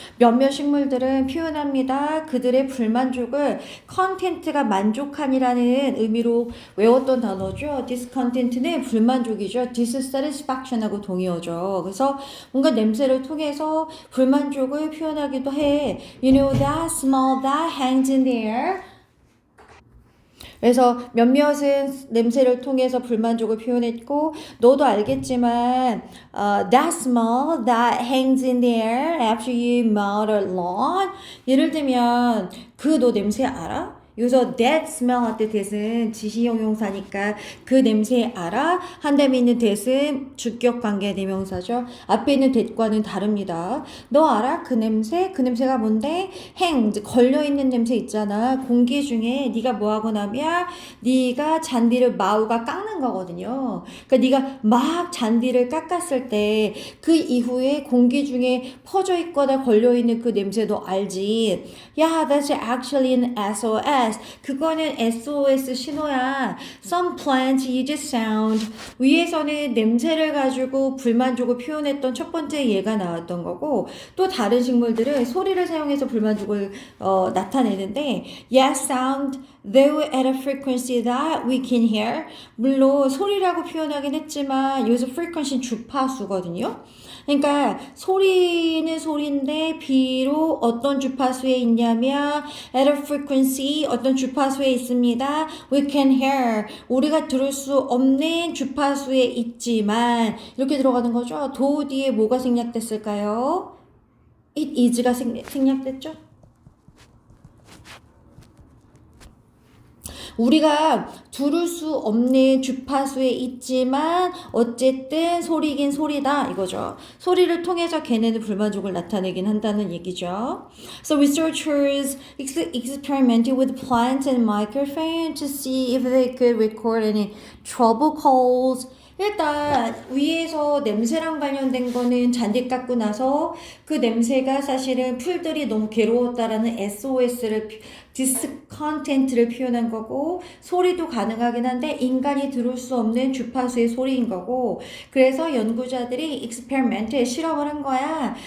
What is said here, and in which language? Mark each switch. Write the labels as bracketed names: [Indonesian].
[Korean] 몇몇 식물들은 표현합니다. 그들의 불만족을 content가 만족함이라는 의미로 외웠던 단어죠. discontent는 불만족이죠. dissatisfaction하고 동의어죠. 그래서 뭔가 냄새를 통해서 불만족을 표현하기도 해. [English] You know that smell that hangs in the air? [Korean] 그래서 몇몇은 냄새를 통해서 불만족을 표현했고 너도 알겠지만 [English] that smell that hangs in the air after you mow the lawn [Korean] 예를 들면 그 너 냄새 알아? 여기서 [English] that smell [Korean] 할 때 that은 지시형용사니까 그 냄새 알아? 한 다음에 있는 that은 주격관계 대명사죠. 앞에 있는 that과는 다릅니다. 너 알아? 그 냄새? 그 냄새가 뭔데? hang, 걸려있는 냄새 있잖아. 공기 중에 네가 뭐하고 나면 네가 잔디를 마우가 깎는 거거든요. 그러니까 네가 막 잔디를 깎았을 때 그 이후에 공기 중에 퍼져 있거나 걸려있는 그 냄새도 알지. [English] Yeah, that's actually an SOS. [Korean] 그거는 SOS 신호야. [English] Some plants use sound. [Korean] 위에서는 냄새를 가지고 불만족을 표현했던 첫 번째 예가 나왔던 거고 또 다른 식물들은 소리를 사용해서 불만족을 나타내는데 [English] yes, sound though at a frequency that we can hear. [Korean] 물론 소리라고 표현하긴 했지만 여기서 frequency는 주파수거든요. 그러니까 소리는 소리인데 비록 어떤 주파수에 있냐면 [English] at a frequency [Korean] 어떤 주파수에 있습니다. [English] We can hear [Korean] 우리가 들을 수 없는 주파수에 있지만 이렇게 들어가는 거죠. 도 뒤에 뭐가 생략됐을까요? it is가 생략됐죠? 우리가 들을 수 없는 주파수에 있지만 어쨌든 소리긴 소리다 이거죠. 소리를 통해서 걔네는 불만족을 나타내긴 한다는 얘기죠. [English] So researchers experimented with plants and microphones to see if they could record any trouble calls. [Korean] 일단 위에서 냄새랑 관련된 거는 잔디 깎고 나서 그 냄새가 사실은 풀들이 너무 괴로웠다라는 SOS를 discontent를 표현한 거고 소리도 가능하긴 한데 인간이 들을 수 없는 주파수의 소리인 거고 그래서 연구자들이 익스페리멘트에 실험을 한 거야.